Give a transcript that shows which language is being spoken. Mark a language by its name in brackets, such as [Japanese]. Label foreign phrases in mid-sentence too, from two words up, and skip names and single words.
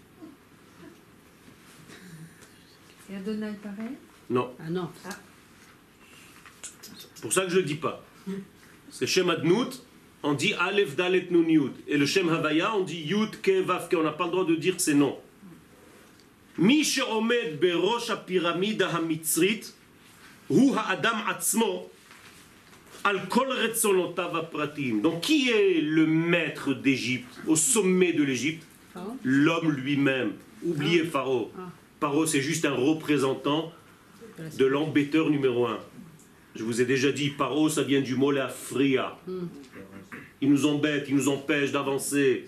[French] Et Adonai pareil? Non. Ah non. C'est pour ça que je ne le dis pas. C'est [Hebrew] שם אדנות, [French] on dit [Hebrew] אלף דלת נון יוד. [French] Et le [Hebrew] שם הויה, [French] on dit [Hebrew] יוד קה ואו קה. [French] On n'a pas le droit de dire ces noms. [Hebrew] מי שעומד בראש הפירמידה המצרית הוא האדם עצמו על כל רצונותיו הפרטים. [French] Donc qui est le maître d'Égypte, au sommet de l'Égypte? L'homme lui-même. Oubliez Pharaon. Pharaon, c'est juste un représentant de l'embêteur numéro 1. Je vous ai déjà dit, Paro, ça vient du mot la fria. Il nous embête, il nous empêche d'avancer.